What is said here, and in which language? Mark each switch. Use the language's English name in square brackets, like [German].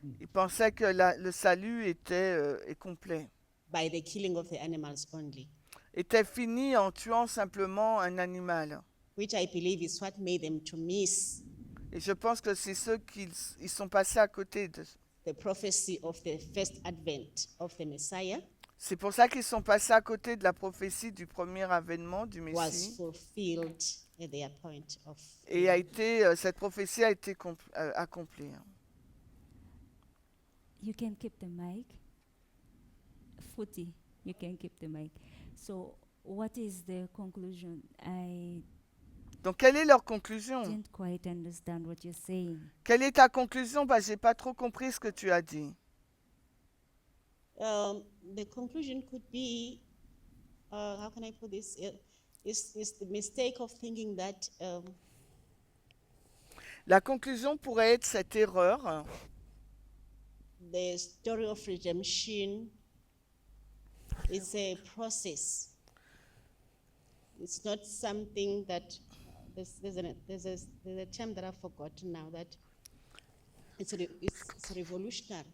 [French] ils pensaient que le salut est complet, [English] by the killing of the animals only, [French] était fini en tuant simplement un animal. [English] which I believe is what made them to miss [French] Et je pense que c'est ceux qui ils sont passés à côté de. [English] the prophecy of the first advent of the Messiah [French] C'est pour ça qu'ils sont passés à côté de la prophétie du premier avènement du [English] was [French] Messie. [English] fulfilled at their point of [French] Et cette prophétie a été accomplie. [English] You can keep the mic. Footy, you can keep the mic. So, what is the conclusion? I [French] Donc, quelle est leur conclusion? [English] didn't quite understand what you're saying. [French] Quelle est ta conclusion? Bah, j'ai pas trop compris ce que tu as dit. [English] the conclusion could be, how can I put this? Is the mistake of thinking that [French] La conclusion pourrait être cette erreur. [English] the story of redemption is a process. It's not something that there's a term that I've forgotten now that it's revolutionary.